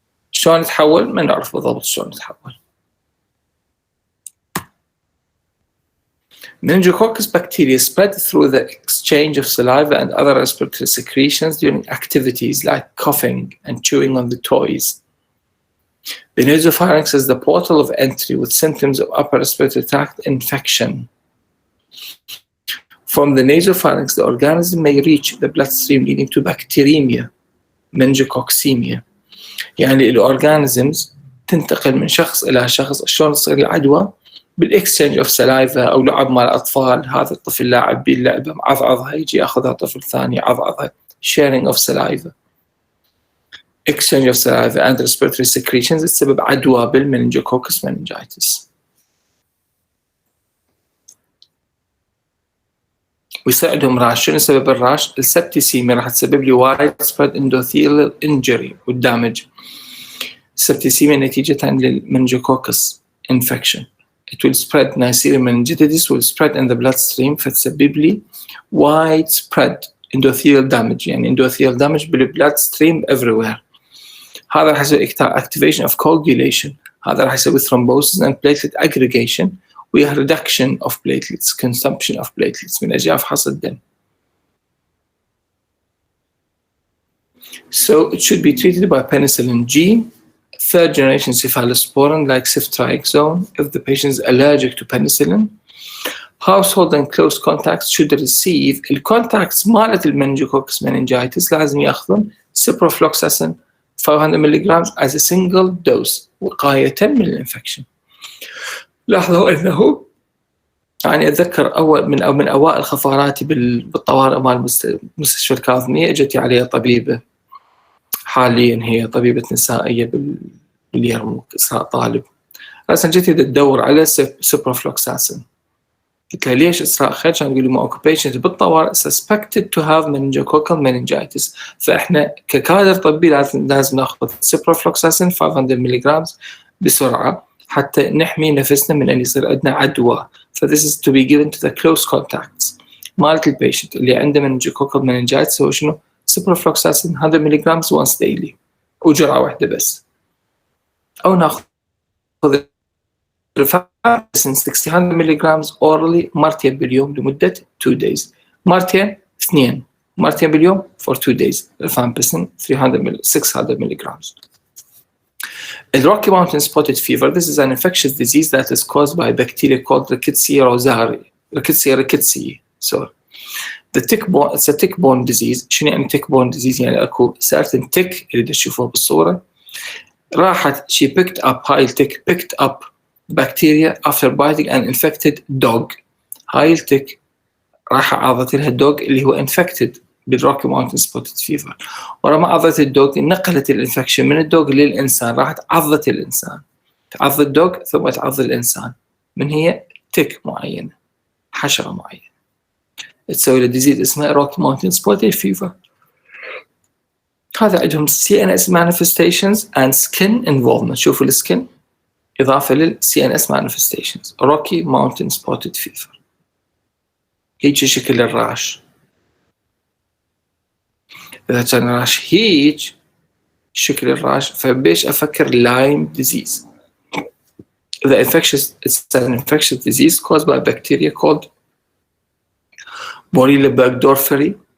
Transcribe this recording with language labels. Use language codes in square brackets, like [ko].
[ar] شلون يتحول؟ ما نعرف بالضبط شلون يتحول. [en] Meningococcus bacteria spread through the exchange of saliva and other respiratory secretions during activities like coughing and chewing on the toys. The nasopharynx is the portal of entry with symptoms of upper respiratory tract infection. From the nasopharynx, the organism may reach the bloodstream leading to bacteremia, meningococcemia. [ar] يعني الأورجانيزمز تنتقل من شخص إلى شخص. شلون تصير العدوى؟ بالاكسشينج اوف سلايفا او لعب مال الاطفال، هذا الطفل لاعب باللعبه معضعضها يجي ياخذها طفل ثاني يعضعضها. [en] sharing of saliva exchange of saliva and respiratory secretions [ar] السبب عدوى بالمننجوكوكس meningitis. ويساعدهم راش. شنو سبب الراش؟ السبتيسيميا راح تسبب لي وايد [en] spread endothelial injury [ar] والدامج. السبتيسيميا نتيجة للمننجوكوكس infection. [en] It will spread Neisseria meningitidis will spread in the bloodstream [ar] فتسبب لي [en] widespread endothelial damage يعني endothelial damage بالbloodstream everywhere. [ar] هذا راح يسوي [en] activation of coagulation. هذا راح يسوي thrombosis and platelet aggregation ويها reduction of platelets consumption of platelets [ar] من أجل فحص الدم. [en] So it should be treated by penicillin G, third generation cephalosporin like ceftriaxone if the patient is allergic to penicillin. Household and close contacts should receive الcontacts مالت المننجوكوكس meningitis [ar] لازم ياخذون [en] ciprofloxacin 500 mg as a single dose [ar] وقاية من الانفكشن. لاحظوا انه يعني اتذكر من اوائل خفاراتي بالطوارئ مال مستشفى الكاظمية اجت علي طبيبة حاليا هي طبيبة نسائية باليرموك طالب راسا جيت تدور على سيبروفلوكساسين. قلت لها ليش إسراء خير؟ كان يقول لي ما أكو patient بالطوارئ [en] suspected to have [ar] meningococcal meningitis فإحنا ككادر طبي لازم ناخذ سيبروفلوكساسين 500 ملغ بسرعة حتى نحمي نفسنا من أن يصير عندنا عدوى. [en] So this is to be given to the close contacts. [ar] مالت البيشنت اللي عنده meningococcal meningitis هو شنو؟ ciprofloxacin 100 ملغ [en] once daily [ar] وجرعة واحدة بس. أو ناخذ rifampicin 600 ملغ orally مرتين باليوم لمدة [en] 2 days. [ar] مرتين اثنين مرتين باليوم [en] for 2 days. [ar] rifampicin 600 ملغ. [en] The Rocky Mountain spotted fever, this is an infectious disease that is caused by a bacteria called Rickettsia rickettsii. So, it's a tick-borne disease. [ar] شنو يعني tick-borne disease؟ يعني أكو [en] certain tick [ar] اللي تشوفوه بالصورة. راحت [en] she picked up bacteria after biting an infected dog. [ar] هاي التك راح عضت لها الدوغ اللي هو infected بالروكي ماونتن سبوتد فيفر، ولما عضت الدوغ نقلت الانفكشن من الدوغ للإنسان، راحت عضت الإنسان، تعض الدوغ ثم تعض الإنسان، من هي تك معينة، حشرة معينة، تسوي له ديزيز اسمها روكي ماونتن سبوتد فيفر. هذا عندهم [en] CNS manifestations and skin involvement. [ar] شوفوا السكن إضافة لل CNS manifestations. روكي ماونتن سبوتد فيفر هيك شكل الراش. إذا كان راش هيك شكل الراش فبيش أفكر لايم ديزيز. [en] It's an infectious disease caused by a bacteria called Borrelia burgdorferi.